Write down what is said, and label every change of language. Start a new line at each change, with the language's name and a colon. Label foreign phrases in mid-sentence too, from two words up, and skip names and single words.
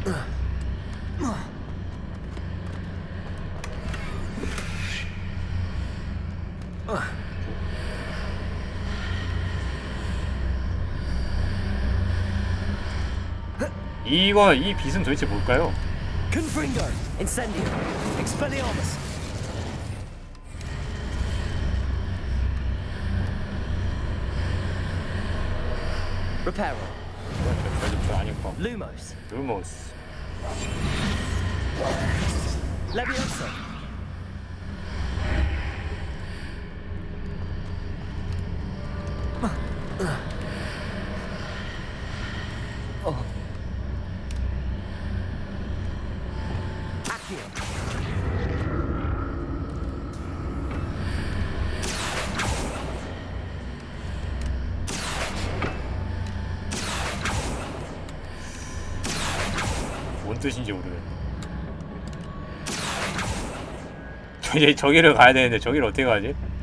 Korean: 이 빛은 도대체 뭘까요? Confringo. Incendio. Expelliarmus. Reparo. 저 아닐 거. Lumos. 루모스. Leviosa. Accio. 뭔 뜻인지 모르겠네. 이제 저기를 가야 되는데 저기를 어떻게 가지?